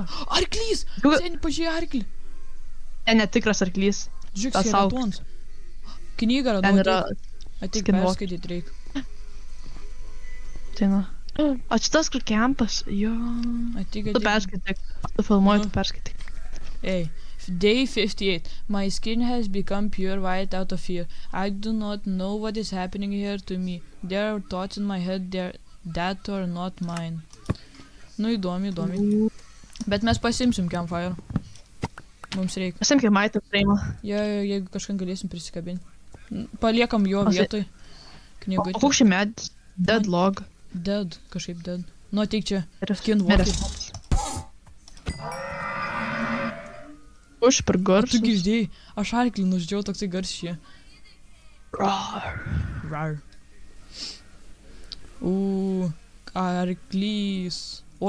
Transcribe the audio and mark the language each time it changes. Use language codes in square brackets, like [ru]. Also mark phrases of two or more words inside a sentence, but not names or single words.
[lt] Arklys! Seni, pažiūrėjai arklį. Netikras arklys. Žiūrėk, skeletons. Knygą radau. Ten yra ateik perskaityti reikia. Tai na. O čia tas kur kempas. Jo. Ateik. Tu perskaityk. Tu filmuoji, tu perskaityk. [en] Hey, day 58. My skin has become pure white out of fear. I do not know what is happening here to me. There are thoughts in my head that are not mine. [lt] Nu, įdomi. Bet mes pasimsim campfire. Mums reikia. Pasimkim [en] item frame. [lt] Jeigu kažką galėsim prisikabinti. Paliekam jo vietoj. O koks čia medis? [en] Dead log. Dead, [lt] kažkaip dead. Nu, ateik čia. Skinwalker. Už per garsus. Tu girdėjai, aš arklį nuždžiau toksai garsiai. Rar. Arklys. O,